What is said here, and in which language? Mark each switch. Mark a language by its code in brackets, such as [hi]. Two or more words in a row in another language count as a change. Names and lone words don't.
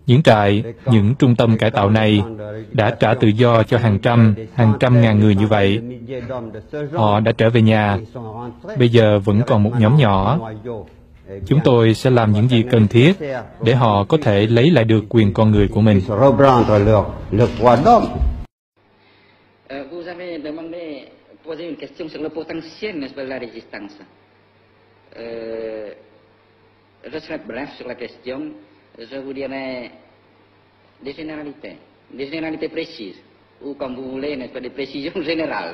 [vi] Những trại, những trung tâm cải tạo này đã trả tự do cho hàng trăm ngàn người như vậy. Họ đã trở về nhà. Bây giờ vẫn còn một nhóm nhỏ. Chúng tôi sẽ làm những gì cần thiết để họ có thể lấy lại được quyền con người của mình. [fr] Vous avez demandé, posé une question sur le potentiel, n'est-ce pas, de la résistance. Je serai bref sur la question. Je vous dirai des généralités précises, ou comme vous voulez, n'est-ce pas, des précisions générales.